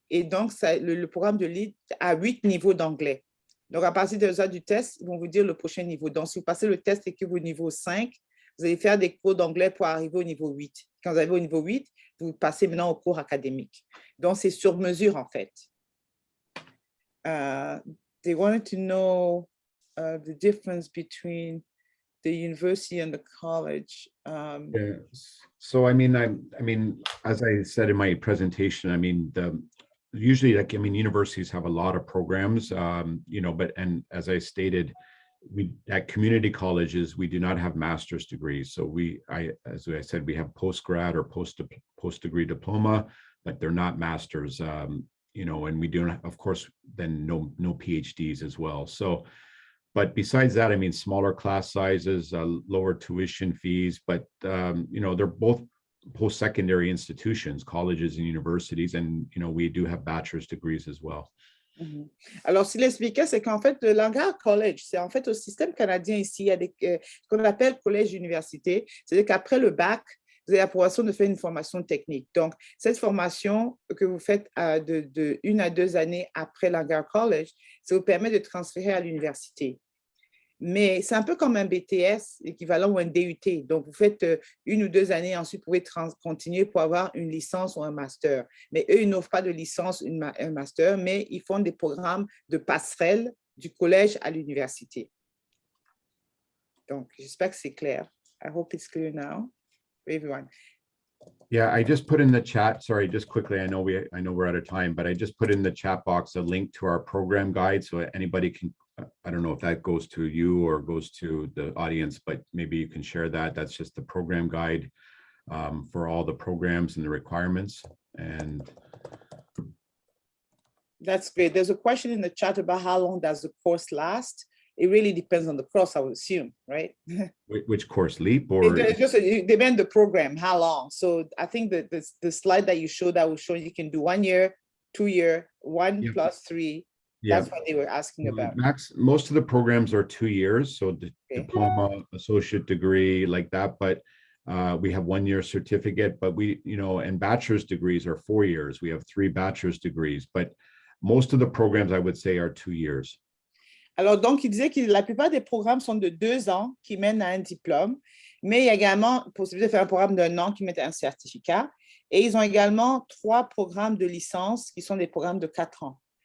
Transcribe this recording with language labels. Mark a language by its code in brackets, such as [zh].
[fr] Et donc, le programme de LEAD a 8 niveaux d'anglais. Donc, à partir du test, ils vont vous dire le prochain niveau. Donc, si vous passez le test et que vous niveau 5, vous allez faire des cours d'anglais pour arriver au niveau 8. Quand vous arrivez au niveau 8, vous passez maintenant au cours académique. Donc, c'est sur mesure, en fait. [en] They wanted to know the difference between the university and the college. Yeah. So, I mean, as I said in my presentation, I mean, usually, like, I mean, universities have a lot of programs, you know, and as I stated, we at community colleges, we do not have master's degrees. So as I said, we have post-grad or post-degree diploma, but they're not masters, you know, and we do, of course, then no PhDs as well. So, but besides that, I mean, smaller class sizes, lower tuition fees, but, you know, they're both post-secondary institutions, colleges and universities, and, you know, we do have bachelor's degrees as well. [fr] Alors, ce qu'il expliquait, c'est qu'en fait, le Langara College, c'est en fait au système canadien ici, il y a ce qu'on appelle collège-université. C'est-à-dire qu'après le bac, vous avez l'approbation de faire une formation technique. Donc, cette formation que vous faites de 1 à 2 années après Langara College, ça vous permet de transférer à l'université. Mais c'est un peu comme un BTS équivalent ou un DUT. Donc, vous faites 1 ou 2 années, ensuite, vous pouvez continuer pour avoir une licence ou un master. Mais eux, ils n'offrent pas de licence, un master, mais ils font des programmes de passerelle du collège à l'université. Donc, j'espère que c'est clair. [en] I hope it's clear now for everyone. Yeah, I just put in the chat, sorry, just quickly, I know we're out of time, but I just put in the chat box a link to our program guide, so anybody can, I don't know if that goes to you or goes to the audience, but maybe you can share that. That's just the program guide for all the programs and the requirements. And that's great. There's a question in the chat about how long does the course last? It really depends on the course, I would assume, right? Which course, LEAP or? It depends on the program, how long. So I think that the slide that you showed, that will show you can do 1 year, 2 year, 1 plus 3. That's what they were asking about. Most of the programs are 2 years, so diploma, associate degree, like that. But we have 1 year certificate, but we, you know, and bachelor's degrees are 4 years. We have 3 bachelor's degrees, but most of the programs I would say are 2 years. [fr] Alors, donc, il disait que la plupart des programmes sont de 2 ans qui mènent à un diplôme, mais il y a également la possibilité de faire un programme d'1 an qui mène à un certificat. Et ils ont également 3 programmes de licence qui sont des programmes de 4 ans.